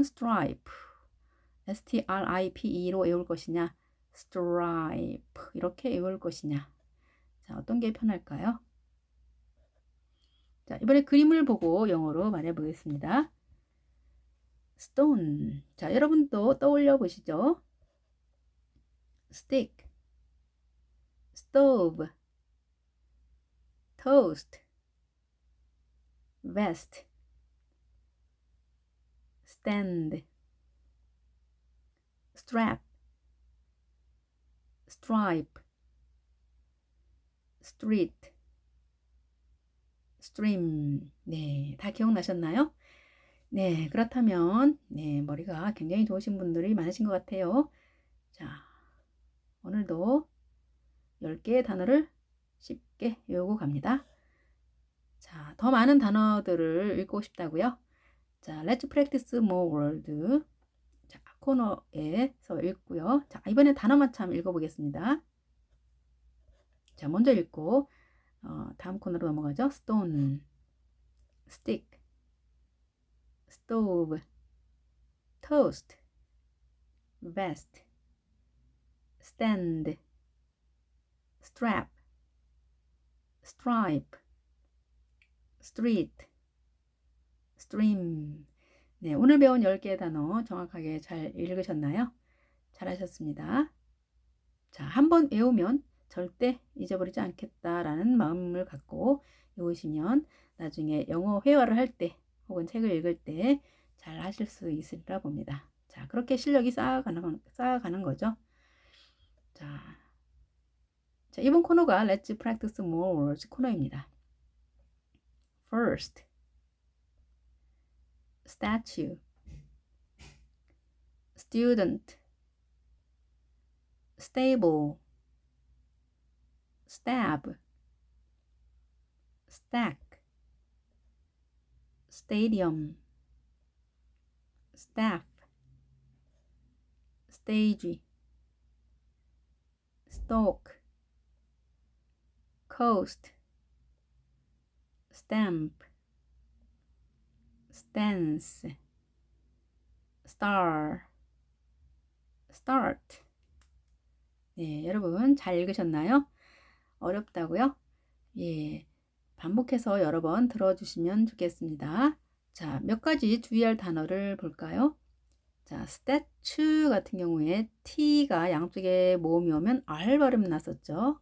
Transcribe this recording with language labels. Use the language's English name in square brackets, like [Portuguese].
[Korean] stripe, stripe로 외울 것이냐, stripe 이렇게 외울 것이냐. 자, 어떤 게 편할까요? 자, 이번에 그림을 보고 영어로 말해 보겠습니다. [English] stone. [Korean] 자, 여러분도 떠올려 보시죠. [English] stick, stove, toast, vest, stand, strap, stripe, street, stream. [Korean] 네, 다 기억나셨나요? 네, 그렇다면 네, 머리가 굉장히 좋으신 분들이 많으신 것 같아요. 자, 오늘도 10개의 단어를 쉽게 외우고 갑니다. 자, 더 많은 단어들을 읽고 싶다고요? 자, [English] Let's practice more word. [Korean] 자, 코너에서 읽고요. 자, 이번에 단어만 참 읽어보겠습니다. 자, 먼저 읽고 다음 코너로 넘어가죠. [English] stone, stick, stove, toast, vest, stand, strap, stripe, street, stream. [Korean] 네, 오늘 배운 10개의 단어 정확하게 잘 읽으셨나요? 잘하셨습니다. 자, 한번 외우면 절대 잊어버리지 않겠다라는 마음을 갖고 외우시면 나중에 영어 회화를 할 때 혹은 책을 읽을 때 잘 하실 수 있으리라 봅니다. 자, 그렇게 실력이 쌓아가는 거죠. 자, 이번 코너가 Let's Practice More Words 코너입니다. [English] First, statue, student, stable, stab, stack, stadium, staff, stage, stalk, coast, stamp, stance, star, start. [Korean] 네, 여러분 잘 읽으셨나요? 어렵다고요? 예, 반복해서 여러 번 들어주시면 좋겠습니다. 자, 몇 가지 주의할 단어를 볼까요? 자, statue 같은 경우에 T가 양쪽에 모음이 오면 R 발음 났었죠.